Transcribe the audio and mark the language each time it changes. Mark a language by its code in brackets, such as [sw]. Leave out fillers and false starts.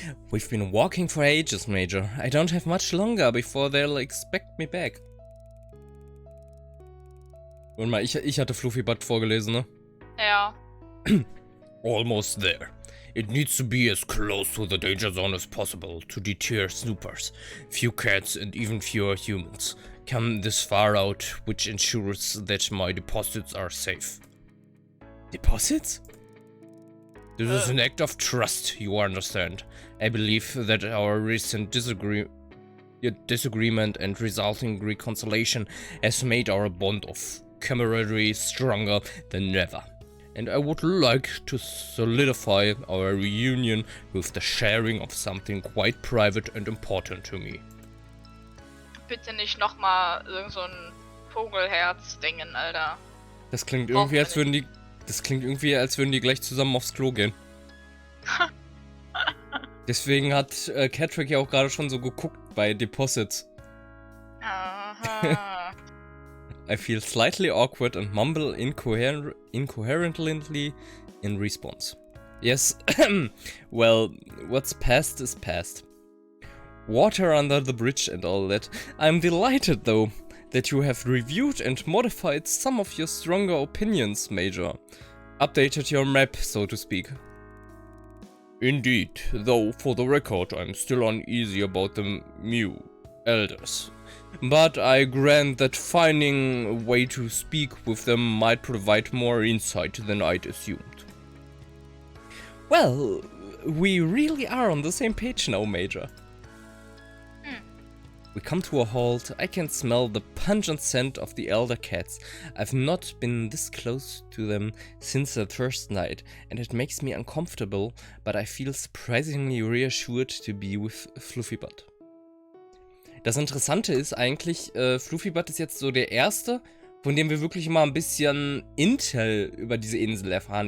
[en] We've been walking for ages, Major. I don't have much longer before they'll expect me back. [de] Warte mal, ich hatte Fluffy Butt vorgelesen, ne? Ja. [en] Almost there. It needs to be as close to the danger zone as possible to deter snoopers. Few cats and even fewer humans come this far out, which ensures that my deposits are safe. Deposits? This is an act of trust, you understand. I believe that our recent disagreement and resulting reconciliation has made our bond of camaraderie stronger than ever. And I would like to solidify our reunion with the sharing of something quite private and important to me. [de] Bitte nicht nochmal irgend so ein Vogelherz-Dingen, Alter. Das klingt irgendwie, als würden die... Das klingt irgendwie, als würden die gleich zusammen aufs Klo gehen. Deswegen hat Catrick ja auch gerade schon so geguckt bei Deposits. Aha. [en] I feel slightly awkward and mumble incoherently in response. Yes, well, what's past is past. Water under the bridge and all that. I'm delighted, though, that you have reviewed and modified some of your stronger opinions, Major. Updated your map, so to speak. Indeed, though for the record I'm still uneasy about the Mew elders. But I grant that finding a way to speak with them might provide more insight than I'd assumed. Well, we really are on the same page now, Major. We come to a halt. I can smell the pungent scent of the elder cats. I've not been this close to them since the first night, and it makes me uncomfortable, but I feel surprisingly reassured to be with Fluffybud. [de] Das Interessante ist eigentlich, Fluffybud ist jetzt so der erste, von dem wir wirklich mal ein bisschen Intel über diese Insel erfahren.